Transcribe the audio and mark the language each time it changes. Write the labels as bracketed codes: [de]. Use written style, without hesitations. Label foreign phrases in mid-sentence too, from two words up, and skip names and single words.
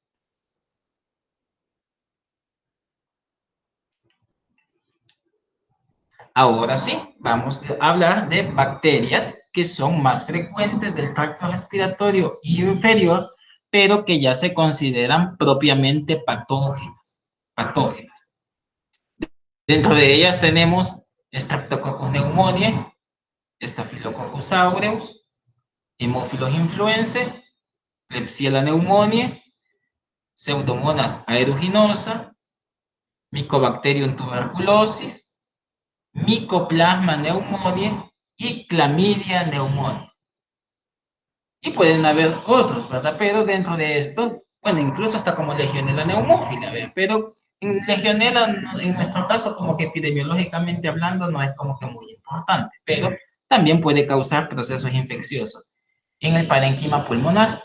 [es] Ahora sí, vamos a hablar de bacterias que son más frecuentes del tracto respiratorio inferior, pero que ya se consideran propiamente patógenas. Dentro de ellas tenemos Streptococcus pneumoniae, Staphylococcus aureus, Haemophilus influenzae, Klebsiella pneumoniae, Pseudomonas aeruginosa, Mycobacterium tuberculosis, Mycoplasma pneumoniae y Chlamydia pneumoniae. Y pueden haber otros, ¿verdad? Pero dentro de esto, bueno, incluso hasta como Legionella pneumófila, ¿verdad? Pero en Legionella, en nuestro caso, como que epidemiológicamente hablando, no es como que muy importante, pero también puede causar procesos infecciosos en el parénquima pulmonar.